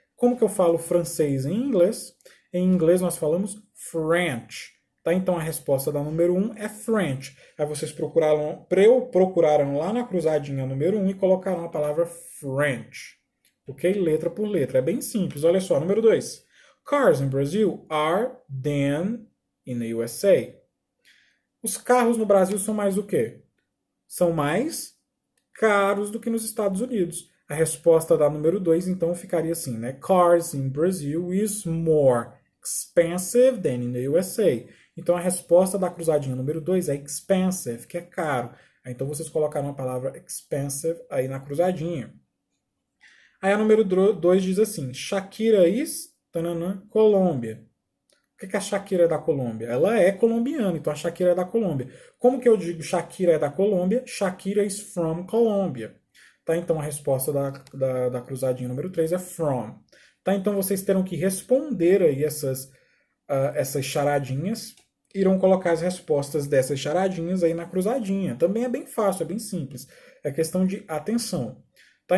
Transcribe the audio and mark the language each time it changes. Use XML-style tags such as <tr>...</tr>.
<pt>Como que eu falo francês em inglês? Em inglês nós falamos French. Tá? Então a resposta da número 1 é French. Aí vocês procuraram lá na cruzadinha número 1 e colocaram a palavra French. Ok? Letra por letra. É bem simples. Olha só, número 2.</pt> <en>Cars in Brazil are than in the USA.</en> <pt>Os carros no Brasil são mais o quê? São mais caros do que nos Estados Unidos. A resposta da número 2, então, ficaria assim, né?</pt> <en>Cars in Brazil is more expensive than in the USA.</en> <pt>Então, a resposta da cruzadinha número 2 é expensive, que é caro. Então, vocês colocaram a palavra expensive aí na cruzadinha. Aí a número 2 diz assim, Shakira is Colômbia. Por que a Shakira é da Colômbia? Ela é colombiana, então a Shakira é da Colômbia. Como que eu digo Shakira é da Colômbia?</pt> <en>Shakira is from Colombia.</en> <pt>Tá? Então a resposta da cruzadinha número 3 é from. Tá? Então vocês terão que responder aí essas charadinhas. Irão colocar as respostas dessas charadinhas aí na cruzadinha. Também é bem fácil, é bem simples. É questão de atenção. Tá?</pt>